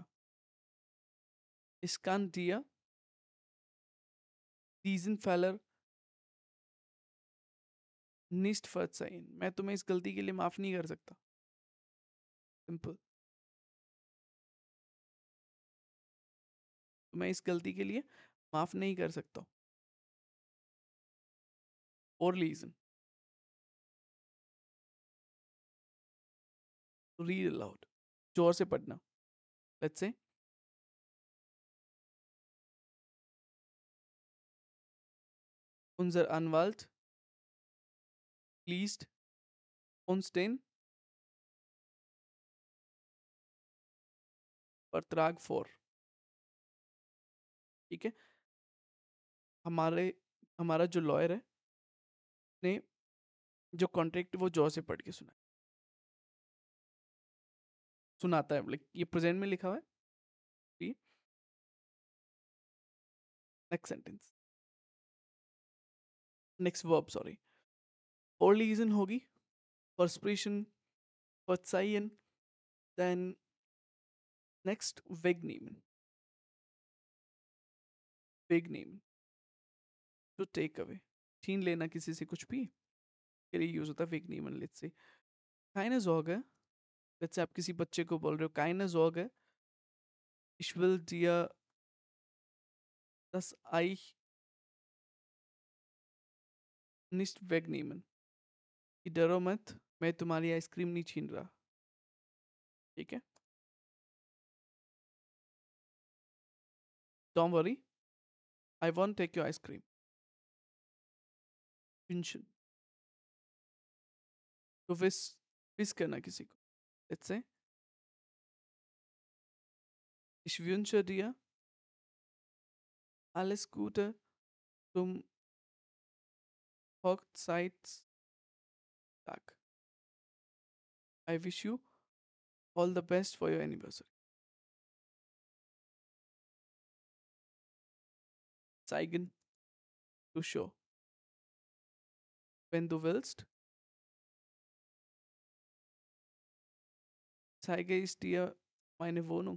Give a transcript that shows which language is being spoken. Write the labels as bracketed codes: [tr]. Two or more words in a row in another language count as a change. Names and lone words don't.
[de] Ich kann dir diesen Fehler nicht verzeihen। [hi] मैं तुम्हें इस गलती के लिए माफ नहीं कर सकता। सिंपल, तो मैं इस गलती के लिए माफ नहीं कर सकता। और रीजन, [en] read aloud, [hi] जोर से पढ़ना। [en] let's say [de] unser Anwalt liest uns den Vertrag vor। [hi] ठीक है, हमारे हमारा जो लॉयर है ने जो कॉन्ट्रैक्ट वो जोर से पढ़ के सुनाता है, लाइक ये प्रेजेंट में लिखा हुआ है। [en] next sentence, next verb sorry, [hi] और रीजन होगी परस्पिरेशन, [de] verzeihen, [en] then next [de] wegnehmen, wegnehmen, [en] to take away, [hi] छीन लेना किसी से कुछ भी के लिए यूज होता है wegnehmen। [en] let's say [de] keine Sorge, [en] let's say [hi] आप किसी बच्चे को बोल रहे हो [de] keine Sorge, ich will dir das Eich nicht wegnehmen, [hi] कि डरो मत, मैं तुम्हारी आइसक्रीम नहीं छीन रहा। ठीक है, [en] don't worry, I won't take your ice cream। [hi] wünschen, [en] to wish [hi] करना किसी को। [de] लेट्स से ich wünsche dir alles Gute zum Hochzeitstag, [en] I wish you all the best for your anniversary। [de] Zeigen, to show, wenn du willst, zeige ich dir meine Wohnung।